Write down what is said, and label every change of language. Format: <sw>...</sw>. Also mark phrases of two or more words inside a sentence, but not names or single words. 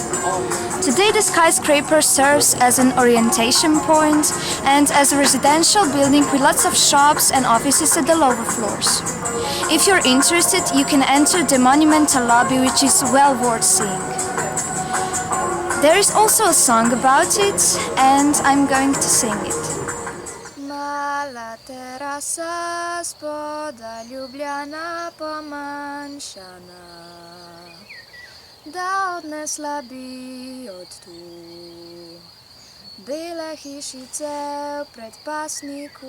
<en>Today the skyscraper serves as an orientation point and as a residential building with lots of shops and offices at the lower floors. If you're interested, you can enter the monumental lobby, which is well worth seeing. There is also a song about it, and I'm going to sing it.</en> <sl>Mala terasa spoda Ljubljana pomanjšana, da odnesla bi od tu bele hišice v predpasniku.</sl>